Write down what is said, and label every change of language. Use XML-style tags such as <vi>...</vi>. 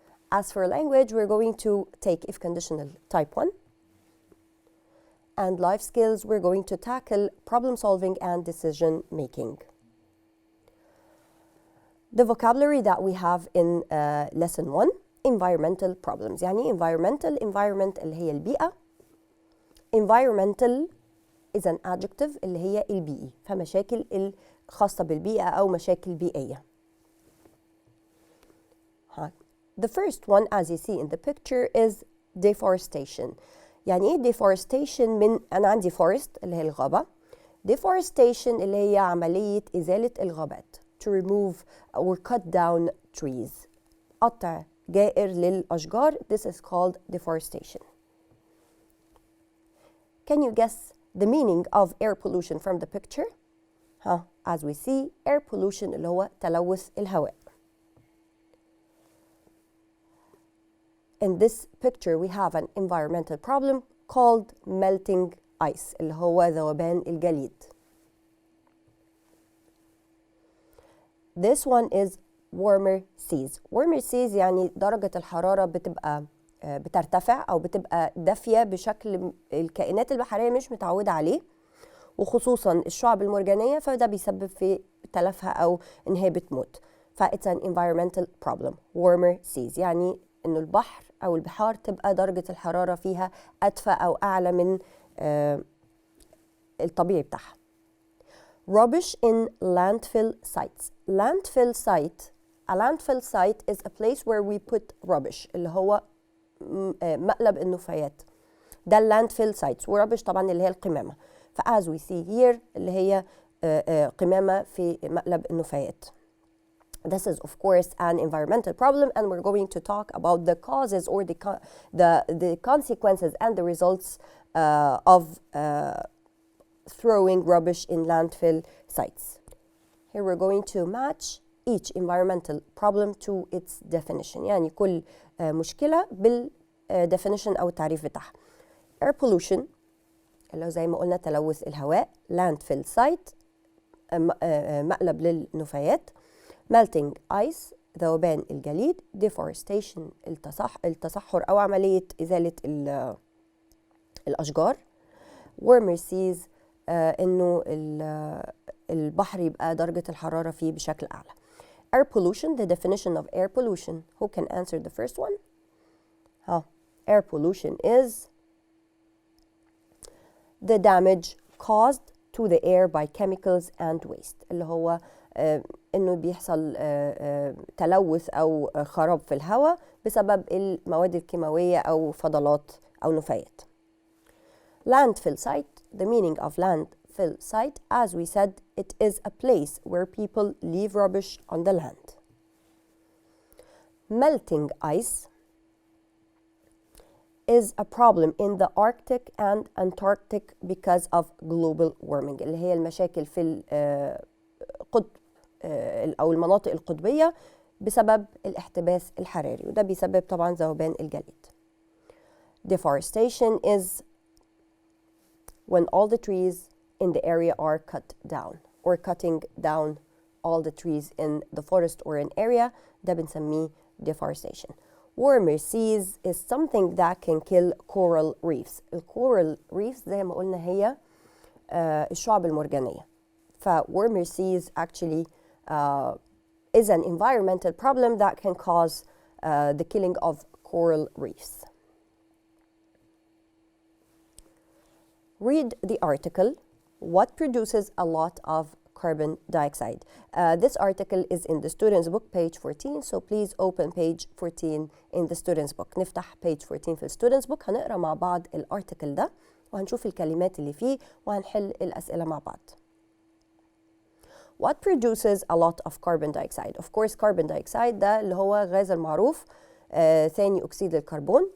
<en>As for language, we're going to take if conditional type 1. And life skills, we're going to tackle problem solving and decision making. The vocabulary that we have in lesson 1, environmental problems.</en> <ar>يعني environment اللي هي البيئة.</ar> <en>Environmental is an adjective</en> <ar>اللي هي البيئي، فمشاكل الخاصة بالبيئة أو مشاكل بيئية.</ar> <en>The first one, as you see in the picture, is deforestation.</en> <ar>يعني إيه deforestation؟ من أنا عندي forest اللي هي الغابة. Deforestation اللي هي عملية إزالة الغابات.</ar> <en>To remove or cut down trees.</en> <ar>قطع جائر للأشجار.</ar> <en>This is called deforestation. Can you guess the meaning of air pollution from the picture? As we see, air pollution</en> <ar>اللي هو تلوث الهواء.</ar> <en>In this picture, we have an environmental problem called melting</en> <ar>ice اللي هو ذوبان الجليد.</ar> <en>This one is warmer seas.</en> <ar>Warmer seas يعني درجة الحرارة بتبقى بترتفع أو بتبقى دافية بشكل الكائنات البحرية مش متعودة عليه، وخصوصا الشعب المرجانية، فده بيسبب في تلفها أو إن هي بتموت.</ar> <en>فإتس an environmental problem.</en> <ar>Warmer seas يعني إنه البحر أو البحار تبقى درجة الحرارة فيها أدفى أو أعلى من الطبيعي بتاعها.</ar> <en>Rubbish in landfill sites. Landfill site. A landfill site is a place where we put rubbish</en> <ar>اللي هو مقلب النفايات.</ar> <en>ده landfill sites.</en> <ar>ورubbish طبعا اللي هي القمامة. ف</ar> <en>as we see here</en> <ar>اللي هي قمامة في مقلب النفايات.</ar> <en>This is of course an environmental problem, and we're going to talk about the causes or the consequences and the results of throwing rubbish in landfill sites. Here we're going to match each environmental problem to its definition.</en> <ar>يعني كل مشكلة بالدefinition أو التعريف بتاعها. Air pollution اللي هو زي ما قلنا تلوث الهواء. Landfill site مقلب للنفايات. Melting ice ذوبان الجليد. Deforestation التصحر أو عملية إزالة الأشجار. Warmer seas إنه البحر يبقى درجة الحرارة فيه بشكل أعلى.</ar> <en>Air pollution, the definition of air pollution. Who can answer the first one? Air pollution is the damage caused to the air by chemicals and waste.</en> <ar>اللي هو إنه بيحصل تلوث أو خراب في الهواء بسبب المواد الكيماوية أو فضلات أو نفايات.</ar> <en>Landfill site, the meaning of landfill site, as we said, it is a place where people leave rubbish on the land. Melting ice is a problem in the Arctic and Antarctic because of global warming</en> <ar>اللي هي المشاكل في القطب أو المناطق القطبية بسبب الاحتباس الحراري، وده بيسبب طبعا ذوبان الجليد.</ar> <en>Deforestation is when all the trees in the area are cut down or cutting down all the trees in the forest or an area.</en> <ar>ده بنسميه deforestation.</ar> <en>Warmer seas is something that can kill coral reefs.</en> <ar>الcoral reefs زي ما قلنا هي الشعب المرجانية.</ar> <en>ف warmer seas actually is an environmental problem that can cause the killing of coral reefs. Read the article, What produces a lot of carbon dioxide? This article is in the student's book, page 14, so please open page 14 in the student's book.</en> <ar>نفتح page 14 في student's book، هنقرأ مع بعض الارتكل ده وهنشوف الكلمات اللي فيه وهنحل الأسئلة مع بعض.</ar> <en>What produces a lot of carbon dioxide? Of course</en> <ar>carbon dioxide ده اللي هو غاز المعروف ثاني أكسيد الكربون.</ar>